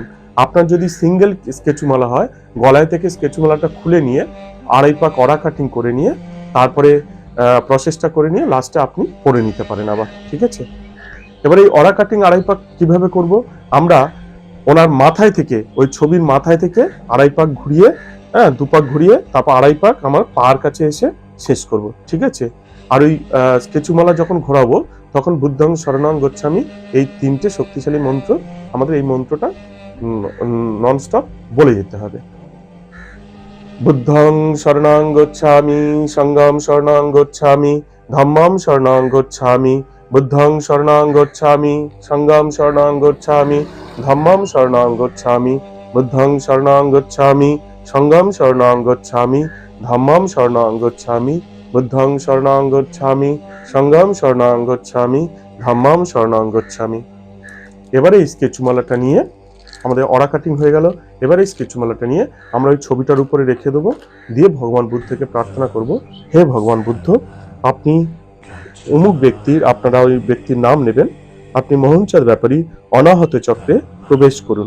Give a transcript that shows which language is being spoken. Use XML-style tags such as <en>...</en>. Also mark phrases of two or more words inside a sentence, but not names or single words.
<bn>আপনার যদি সিঙ্গেল স্কেচু মালা হয়, গলায় থেকে স্কেচু মালাটা খুলে নিয়ে 2.5 পাক</bn> <en>aura cutting</en> <bn>করে নিয়ে তারপরে প্রসেসটা করে নিয়ে লাস্টে আপনি পরে নিতে পারেন আবার। ঠিক আছে? এবার এই</bn> <en>aura cutting</en> <bn>2.5 পাক কিভাবে করব? আমরা ওনার মাথায় থেকে, ওই ছবির মাথায় থেকে 2.5 পাক ঘুরিয়ে, 2 পাক ঘুরিয়ে তারপর 2.5 পাক আমার পার কাছে এসে শেষ করব, ঠিক আছে? আর ওই কেচুমালা যখন ঘোরাবো তখন</bn> <pi>বুদ্ধং শরণং গচ্ছামি</pi> <bn>এই 3টে শক্তিশালী মন্ত্র, আমাদের এই মন্ত্রটা ননস্টপ বলে যেতে হবে।</bn> <pi>বুদ্ধং শরণং গচ্ছামি, সংঘং শরণং গচ্ছামি, ধম্মং শরণং গচ্ছামি, বুদ্ধং শরণং গচ্ছামি, সংঘং শরণং গচ্ছামি, ধম্মং শরণং গচ্ছামি, বুদ্ধং শরণং গচ্ছামি, সংঘং শরণং গচ্ছামি, ধম্মং শরণং গচ্ছামি, বুদ্ধং শরণং গচ্ছামি, সংঘং শরণং গচ্ছামি, ধম্মং শরণং গচ্ছামি।</pi> <bn>এবারে এই স্কেচমালাটা নিয়ে আমাদের</bn> <en>aura cutting</en> <bn>হয়ে গেল। এবারে এই স্কেচমালাটা নিয়ে আমরা ওই ছবিটার উপরে রেখে দেবো, দিয়ে ভগবান বুদ্ধকে প্রার্থনা করব, হে ভগবান বুদ্ধ, আপনি অমুক ব্যক্তির, আপনারা ওই ব্যক্তির নাম নেবেন, আপনি মোহনচাঁদ ব্যাপারী অনাহত চক্রে প্রবেশ করুন।</bn>